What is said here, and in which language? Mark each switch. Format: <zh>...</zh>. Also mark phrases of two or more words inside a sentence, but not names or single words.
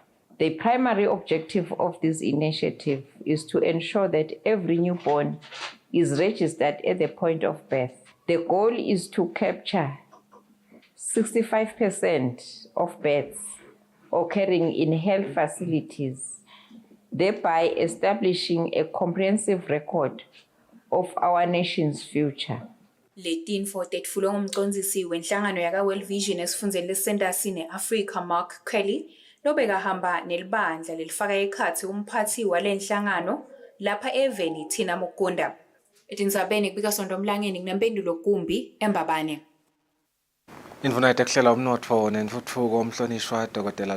<en>The primary objective of this initiative is to ensure that every newborn is registered at the point of birth. The goal is to capture 65% of births occurring in health facilities, thereby establishing a comprehensive record of our nation's future.</en> <ss>Letintfo tetfulwe ngumcondzisi wenhlangano yaka World Vision esifundeni lesentasi ne-Africa Mark Kelly lobekahamba nelibandla lelifaka ekhatsi umphathi walenhlangano lapha eveni Thina Mukunda. Etindzabeni kubika Sonto Mlangeni kunempendulo kumbi eMbabane. Indvuna ekuhlela umnotfo nentfutfuko umhlonishwa Dr.</ss>